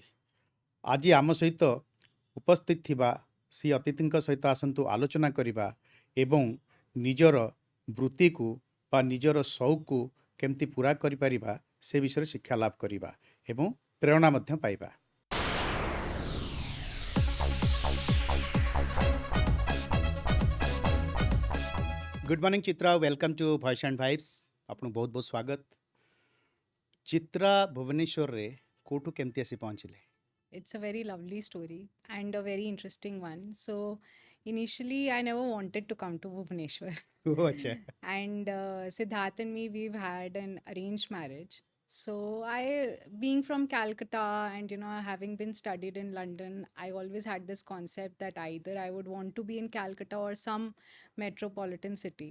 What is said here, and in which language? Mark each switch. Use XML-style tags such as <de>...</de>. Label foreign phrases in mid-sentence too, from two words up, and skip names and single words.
<or>ଆଜି ଆମ ସହିତ ଉପସ୍ଥିତ ଥିବା ସେହି ଅତିଥିଙ୍କ ସହିତ ଆସନ୍ତୁ ଆଲୋଚନା କରିବା ଏବଂ ନିଜର ବୃତ୍ତିକୁ ବା ନିଜର ସଉକକୁ କେମିତି ପୂରା କରିପାରିବା ସେ ବିଷୟରେ ଶିକ୍ଷା ଲାଭ କରିବା ଏବଂ ପ୍ରେରଣା ମଧ୍ୟ ପାଇବା।</or> <en>good morning ଚିତ୍ରା, welcome to ଭଏସ୍ ଆଣ୍ଡ ଭାଇବ୍ସ।</en> <or>ଆପଣଙ୍କୁ ବହୁତ ବହୁତ ସ୍ୱାଗତ। ଚିତ୍ରା ଭୁବନେଶ୍ୱରରେ କେଉଁଠୁ କେମିତି ଆସି ପହଞ୍ଚିଲେ?</or> <en>It's a very lovely story and a very interesting one. So, initially, I never wanted to come to Bhubaneswar.</en> <or>ଆଚ୍ଛା।</or> <en>And Siddharth and me, we've had an arranged marriage. So, being from Calcutta and, having been studied in London, I always had this concept that either I would want to be in Calcutta or some metropolitan city.</en>